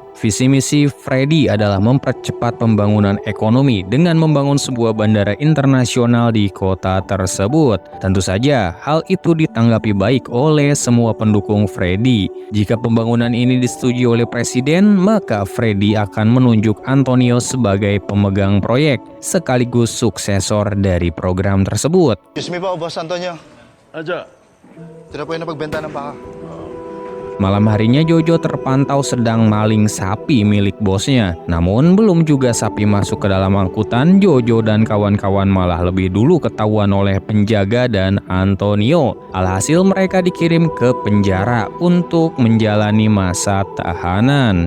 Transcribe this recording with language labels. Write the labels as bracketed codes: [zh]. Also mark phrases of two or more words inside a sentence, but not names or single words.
[id] Visi misi Freddy adalah mempercepat pembangunan ekonomi dengan membangun sebuah bandara internasional di kota tersebut. Tentu saja, hal itu ditanggapi baik oleh semua pendukung Freddy. Jika pembangunan ini disetujui oleh presiden, maka Freddy akan menunjuk Antonio sebagai pemegang proyek sekaligus suksesor dari program tersebut. [en] Excuse me po, Boss Antonio. [tl] Aja. Sila po yung napagbenta ng baka. [id] Malam harinya Jojo terpantau sedang maling sapi milik bosnya. Namun belum juga sapi masuk ke dalam angkutan, Jojo dan kawan-kawan malah lebih dulu ketahuan oleh penjaga dan Antonio. Alhasil mereka dikirim ke penjara untuk menjalani masa tahanan.